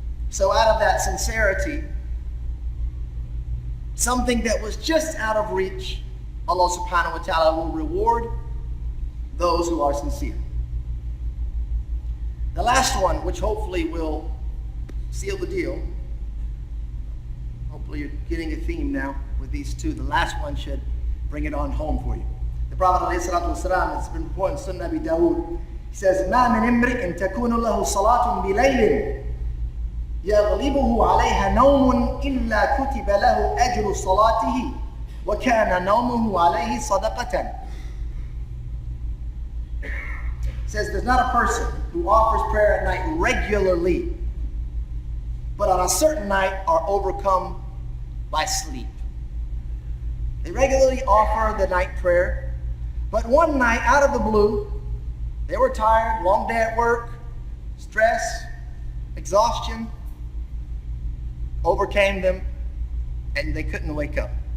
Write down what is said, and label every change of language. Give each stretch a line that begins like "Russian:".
English: So out of that sincerity, something that was just out of reach, Allah subhanahu wa ta'ala will reward those who are sincere. The last one, which hopefully will seal the deal. Hopefully you're getting a theme now with these two. The last one should bring it on home for you. The Prophet ﷺ, it's been reported in Sunnah Abi Dawood, he says,
Arabic: مَا مِنْ إِمْرِئٍ تَكُونُ لَهُ صَلَاةٌ بِلَيْلٍ يَغْلِبُهُ عَلَيْهَا نَوْمٌ إِلَّا كُتِبَ لَهُ أَجْرُ صَلَاتِهِ وَكَانَ نَوْمُهُ عَلَيْهِ صَدَقَةً.
English: It says there's not a person who offers prayer at night regularly, but on a certain night are overcome by sleep. They regularly offer the night prayer, but one night out of the blue, they were tired, long day at work, stress, exhaustion overcame them, and they couldn't wake up.